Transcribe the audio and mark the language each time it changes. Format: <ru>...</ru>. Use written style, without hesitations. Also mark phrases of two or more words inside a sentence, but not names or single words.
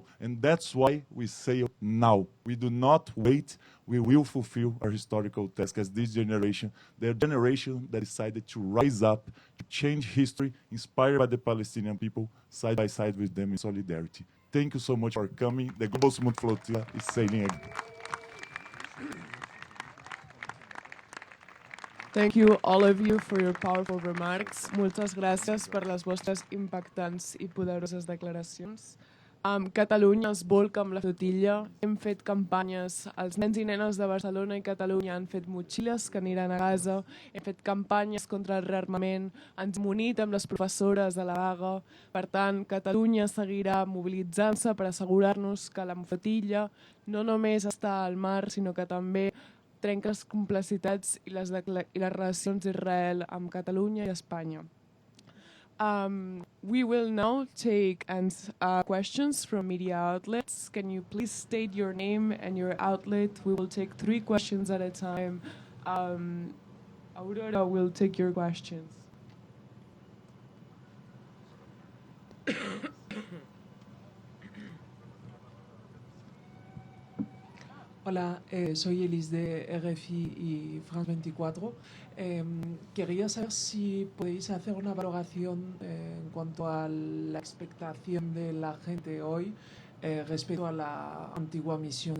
<en>And that's why we sail now. We do not wait, we will fulfill our historical task as this generation, the generation that decided to rise up, to change history, inspired by the Palestinian people, side by side with them in solidarity. Thank you so much for coming. The global Sumud Flotilla is sailing again. Thank you, all of you, for your powerful remarks.</en> <ca>Moltes gràcies per les vostres impactants i poderoses declaracions. Catalunya es volca amb la flotilla. Hem fet campanyes. Els nens i nenes de Barcelona i Catalunya han fet motxilles que aniran a Gaza. Hem fet campanyes contra el rearmament. Ens hem unit amb les professores de la vaga. Per tant, Catalunya seguirà mobilitzant-se per assegurar-nos que la flotilla no només està al mar, sinó que també trenca les complicitats i les relacions d'Israel amb Catalunya i Espanya.</ca> <en>We will now take questions from media outlets. Can you please state your name and your outlet? We will take 3 questions at a time. Aurora will take your questions.</en> <es>Hola, soy Elis de RFI y France 24. Quería saber si podéis hacer una valoración en cuanto a la expectación de la gente hoy respecto a la antigua misión.</es>